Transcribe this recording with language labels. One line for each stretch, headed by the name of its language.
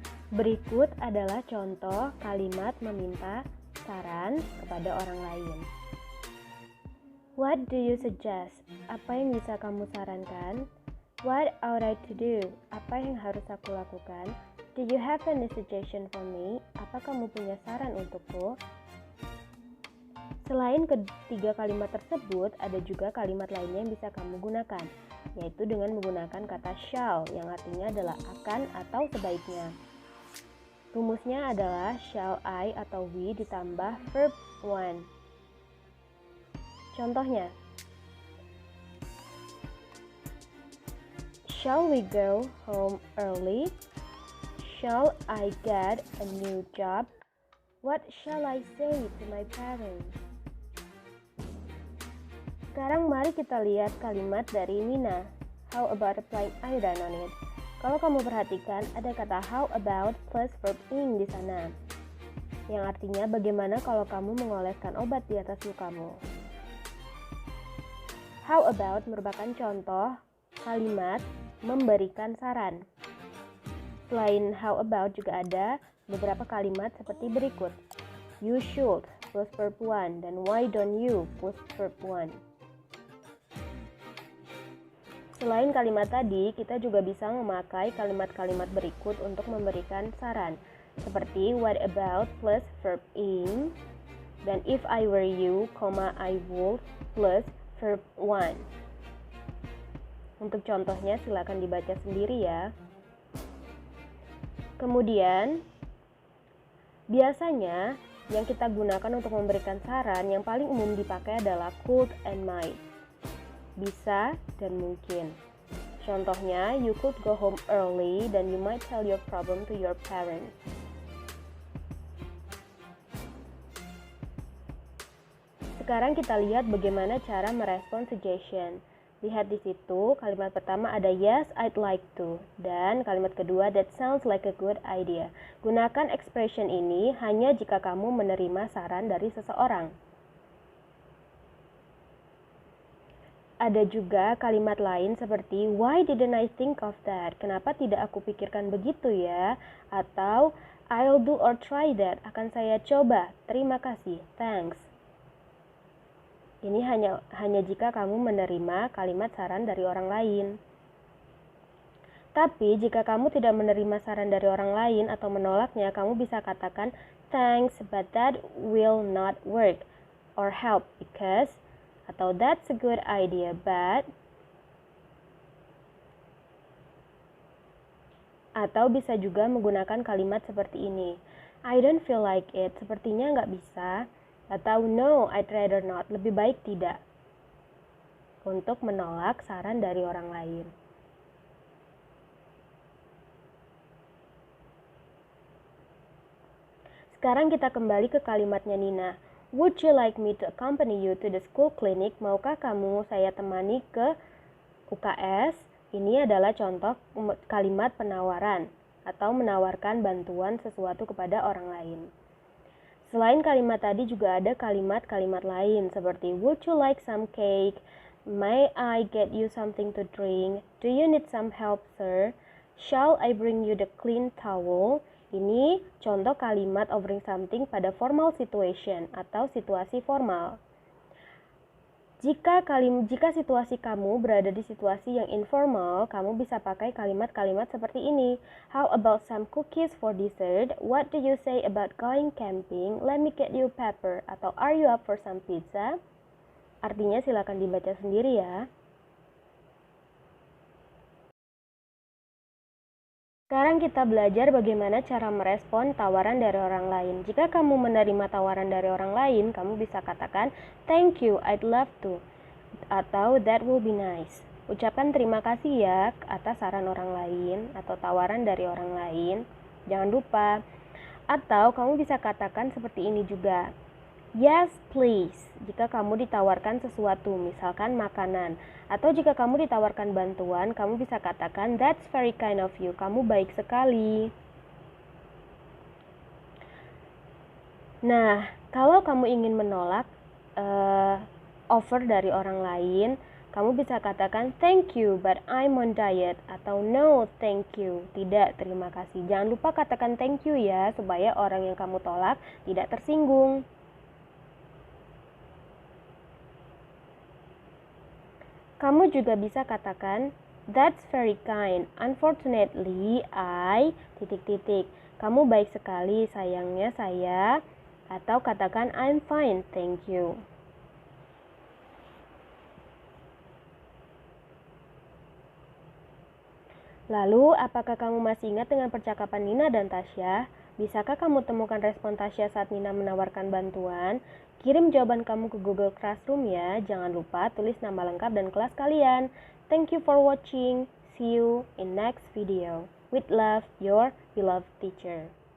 Indonesian: Berikut adalah contoh kalimat meminta saran kepada orang lain.
English: What do you suggest?
Indonesian: Apa yang bisa kamu sarankan?
English: What ought I to do?
Indonesian: Apa yang harus aku lakukan?
English: Do you have any suggestion for me?
Indonesian: Apa kamu punya saran untukku? Selain ketiga kalimat tersebut, ada juga kalimat lainnya yang bisa kamu gunakan, yaitu dengan menggunakan kata shall, yang artinya adalah akan atau sebaiknya. Rumusnya adalah shall I atau we ditambah verb one. Contohnya,
English: shall we go home early? Shall I get a new job? What shall I say to my parents?
Indonesian: Sekarang mari kita lihat kalimat dari Nina.
English: How about applying iodine on it?
Indonesian: Kalau kamu perhatikan, ada kata how about plus verb ing di sana, yang artinya bagaimana kalau kamu mengoleskan obat di atas lukamu. How about merupakan contoh kalimat memberikan saran. Selain how about juga ada beberapa kalimat seperti berikut.
English: You should plus verb one dan why don't you plus verb one.
Indonesian: Selain kalimat tadi, kita juga bisa memakai kalimat-kalimat berikut untuk memberikan saran. Seperti
English: what about plus verb ing dan if I were you, I would plus verb one.
Indonesian: Untuk contohnya silakan dibaca sendiri ya. Kemudian, biasanya yang kita gunakan untuk memberikan saran yang paling umum dipakai adalah could and might. Bisa dan mungkin. Contohnya,
English: you could go home early
Indonesian: dan
English: you might tell your problem to your parents.
Indonesian: Sekarang kita lihat bagaimana cara merespon suggestion. Lihat di situ, kalimat pertama ada
English: yes, I'd like to.
Indonesian: Dan kalimat kedua,
English: that sounds like a good idea.
Indonesian: Gunakan expression ini hanya jika kamu menerima saran dari seseorang. Ada juga kalimat lain seperti,
English: why didn't I think of that?
Indonesian: Kenapa tidak aku pikirkan begitu ya? Atau,
English: I'll do or try that.
Indonesian: Akan saya coba. Terima kasih.
English: Thanks.
Indonesian: Ini hanya jika kamu menerima kalimat saran dari orang lain. Tapi jika kamu tidak menerima saran dari orang lain atau menolaknya, kamu bisa katakan
English: thanks but that will not work or help because,
Indonesian: atau
English: that's a good idea but,
Indonesian: atau bisa juga menggunakan kalimat seperti ini.
English: I don't feel like it,
Indonesian: sepertinya nggak bisa. Atau
English: no, I'd rather not,
Indonesian: lebih baik tidak, untuk menolak saran dari orang lain. Sekarang kita kembali ke kalimatnya Nina.
English: Would you like me to accompany you to the school clinic?
Indonesian: Maukah kamu saya temani ke UKS? Ini adalah contoh kalimat penawaran atau menawarkan bantuan sesuatu kepada orang lain. Selain kalimat tadi juga ada kalimat-kalimat lain seperti
English: would you like some cake? May I get you something to drink? Do you need some help, sir? Shall I bring you the clean towel?
Indonesian: Ini contoh kalimat offering something pada formal situation atau situasi formal. Jika situasi kamu berada di situasi yang informal, kamu bisa pakai kalimat-kalimat seperti ini.
English: How about some cookies for dessert? What do you say about going camping? Let me get you pepper.
Indonesian: Atau
English: are you up for some pizza?
Indonesian: Artinya silakan dibaca sendiri ya. Sekarang kita belajar bagaimana cara merespon tawaran dari orang lain. Jika kamu menerima tawaran dari orang lain, kamu bisa katakan,
English: thank you, I'd love to.
Indonesian: Atau
English: that will be nice.
Indonesian: Ucapkan terima kasih ya atas saran orang lain atau tawaran dari orang lain. Jangan lupa. Atau kamu bisa katakan seperti ini juga.
English: Yes, please.
Indonesian: Jika kamu ditawarkan sesuatu, misalkan makanan. Atau jika kamu ditawarkan bantuan, kamu bisa katakan,
English: that's very kind of you.
Indonesian: Kamu baik sekali. Nah, kalau kamu ingin menolak offer dari orang lain, kamu bisa katakan,
English: thank you, but I'm on diet.
Indonesian: Atau
English: no, thank you.
Indonesian: Tidak, terima kasih. Jangan lupa katakan
English: thank you
Indonesian: ya, supaya orang yang kamu tolak tidak tersinggung. Kamu juga bisa katakan,
English: that's very kind. Unfortunately, I...
Indonesian: Kamu baik sekali, sayangnya saya. Atau katakan,
English: I'm fine, thank you.
Indonesian: Lalu, apakah kamu masih ingat dengan percakapan Nina dan Tasya? Bisakah kamu temukan respon Tasya saat Nina menawarkan bantuan? Kirim jawaban kamu ke Google Classroom ya. Jangan lupa tulis nama lengkap dan kelas kalian.
English: Thank you for watching. See you in next video. With love, your beloved teacher.